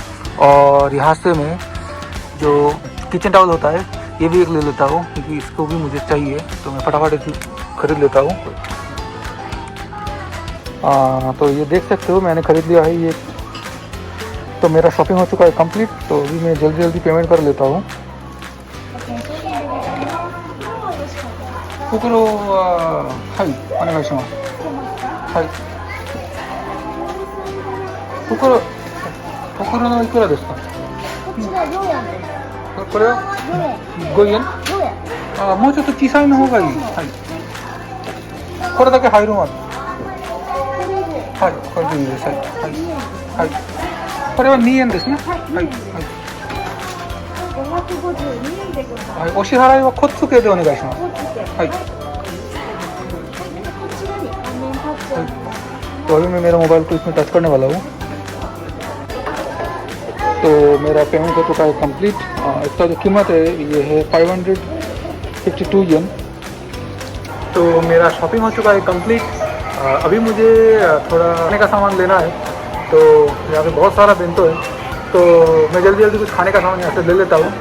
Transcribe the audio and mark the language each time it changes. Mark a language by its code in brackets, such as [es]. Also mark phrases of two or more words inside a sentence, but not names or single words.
[hi] और यहाँ से मैं जो किचन टॉवल होता है ये भी एक ले लेता हूँ, क्योंकि इसको भी मुझे चाहिए। तो मैं फटाफट खरीद लेता हूँ। तो ये देख सकते हो मैंने ख़रीद लिया है ये तो मेरा शॉपिंग हो चुका है कंप्लीट, तो अभी मैं जल्दी जल्दी पेमेंट कर लेता हूँ। [ja] 袋ははいお願いします。はい。袋のいくらですか？こちら4円です。これは5円。 4円。あ、もうちょっと小さいの方がいい。はい。これだけ入るまで。はい、これでいいです。はい。はい。これは2円ですね。はい。はい。 552円でございます。はい、お支払いはコッツ系でお願いします。はい。こちらに画面タッチを。 [hi] तो अभी मैं मेरा मोबाइल को इसमें टच करने वाला हूँ। तो मेरा पेमेंट हो चुका है कंप्लीट। इसका जो कीमत है ये है 552 येन। तो मेरा शॉपिंग हो चुका है कंप्लीट। अभी मुझे थोड़ा खाने का सामान लेना है, तो यहाँ पे बहुत सारा बेंतो है, तो मैं जल्दी जल्दी कुछ खाने का सामान यहाँ से ले लेता हूँ।